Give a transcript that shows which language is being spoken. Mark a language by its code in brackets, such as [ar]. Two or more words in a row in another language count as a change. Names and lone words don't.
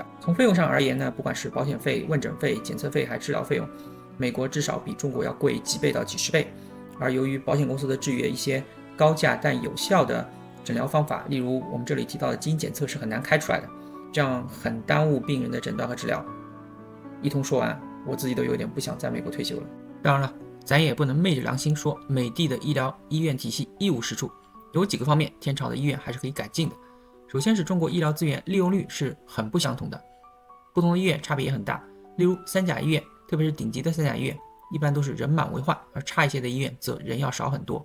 [zh] 從費用上而言呢，不管是保險費、問診費、檢測費還是治療費用，美國至少比中國要貴幾倍到幾十倍。而由於保險公司的制約，一些高價但有效的診療方法，例如我們這裡提到的基因檢測是很難開出來的，這樣很耽誤病人的診斷和治療。一通說完，我自己都有點不想在美國退休了。當然了，咱也不能昧着良心說美的的醫院體系一無是處，有幾個方面天朝的醫院還是可以改進的。首先是中國醫療資源利用率是很不相同的，不同的醫院差別也很大。例如三甲醫院，特別是頂級的三甲醫院，一般都是人滿為患，而差一些的醫院則人要少很多。